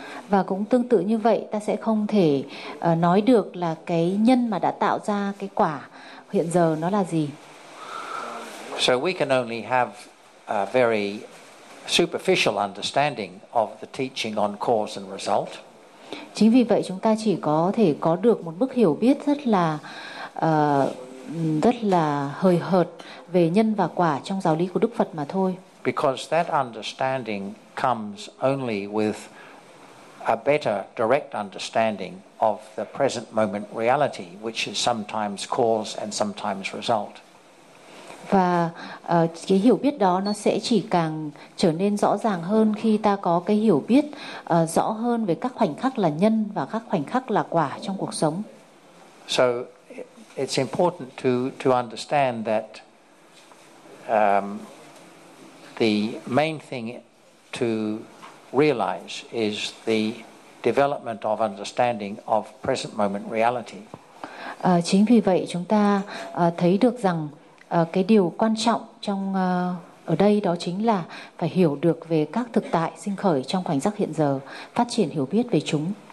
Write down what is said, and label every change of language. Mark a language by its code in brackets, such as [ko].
[vi] Và cũng tương tự như vậy, ta sẽ không thể nói được là cái nhân mà đã tạo ra cái quả hiện giờ nó là gì. [en] So we can only have a very superficial understanding of the teaching on cause and result. [vi] Chính vì vậy chúng ta chỉ có thể có được một mức hiểu biết rất là hời hợt về nhân và quả trong giáo lý của Đức Phật mà thôi. [en] Because that understanding comes only with a better direct understanding of the present moment reality, which is sometimes cause and sometimes result. [vi] Và cái hiểu biết đó nó sẽ chỉ càng trở nên rõ ràng hơn khi ta có cái hiểu biết rõ hơn về các khoảnh khắc là nhân và các khoảnh khắc là quả trong cuộc sống. [en] So it's important to understand that the main thing to realize is the development of understanding of present moment reality. [vi] Chính vì vậy chúng ta thấy được rằng cái điều quan trọng trong ở đây đó chính là phải hiểu được về các thực tại sinh khởi trong khoảnh khắc hiện giờ, phát triển hiểu biết về chúng.